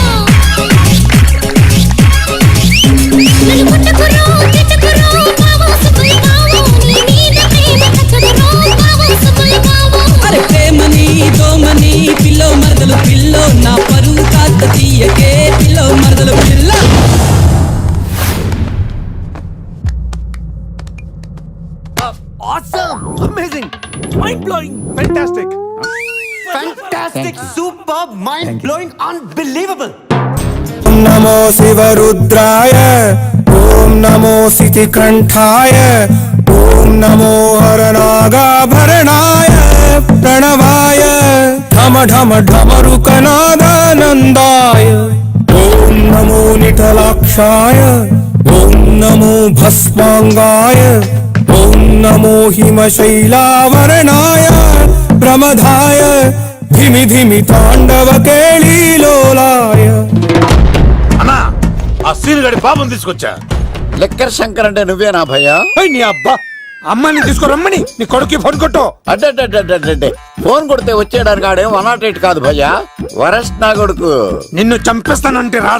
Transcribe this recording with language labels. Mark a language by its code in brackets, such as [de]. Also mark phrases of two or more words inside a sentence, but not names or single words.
[te] నన్ను కొట్టకురో తిట్టకురో బావో సుబ్బుల బావో. నీ మీద ప్రేమ తగ్గదురో బావో సుబ్బుల బావో. అరే ప్రేమని దోమని పిల్లో మరదలు పిల్లో, నా పరువు కాస్త తీయకే పిల్లో మరదలు పిల్ల. [en] Awesome! Amazing! Mind-blowing! Fantastic! Fantastic! Superb! Mind-blowing! Unbelievable! [sa] नमो शिवरुद्राय, ओम नमो सितिकंठाय, ओम नमो हरनागाभरणाय प्रणवाय, ढम ढम ढमरुकनादानन्दाय, ओम नमो निटलाक्षाय, ओम नमो भस्मांगाय, ओम नमो हिमशैलावरणाय प्रमदाय, धिमि धिमि तांडव केळीलोलाय. [te] అన్నా, ఆ సీన్ గడి బాబుని తీసుకొచ్చా. లెక్కర్ శంకర్ అంటే నువ్వేనా భయ్యా? నీ అబ్బా, అమ్మని తీసుకురమ్మని నీ కొడుకు ఫోన్ కొట్టు. అడ్డే ఫోన్ కొడితే వచ్చేయడానికి ఆడే 108 కాదు భయ్యా, వరస్ట్ నా కొడుకు. నిన్ను చంపేస్తానంటే రాడా?